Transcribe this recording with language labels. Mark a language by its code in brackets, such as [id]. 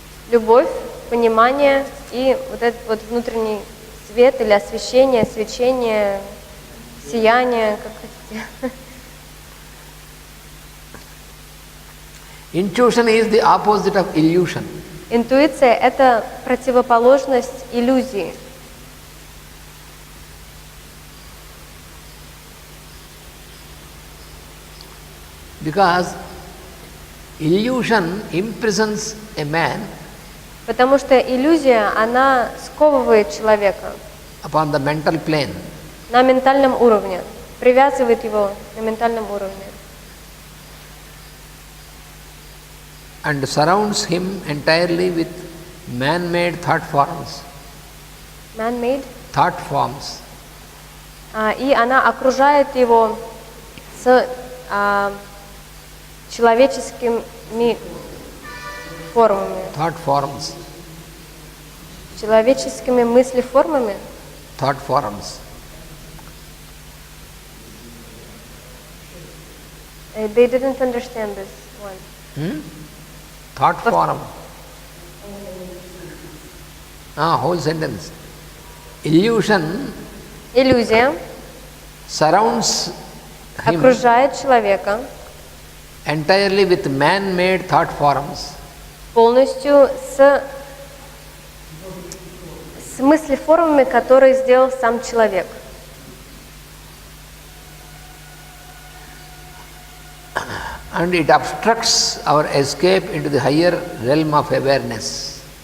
[ru] Любовь, понимание и вот этот вот внутренний свет или освещение, свечение, сияние, как хотите. [en] Intuition is the opposite of illusion. [ru] Интуиция – это противоположность иллюзии. [en] Because illusion imprisons a man [ru] Потому что иллюзия, она сковывает человека [en] upon the mental plane. [ru] на ментальном уровне, привязывает его на ментальном уровне. [en] And surrounds him entirely with man-made thought forms. Man-made. Thought forms. [ru] И она окружает его с человеческими формами. [en] Thought forms. [ru] Человеческими мыслеформами. [en] Thought forms. They didn't understand this one. Thought form. Whole sentence. Illusion [ru] Иллюзия [en] surrounds him [ru] окружает человека [en] entirely with man-made thought forms. [ru] полностью с мыслеформами, которые сделал сам человек. [en] And it obstructs our escape into the higher realm of awareness.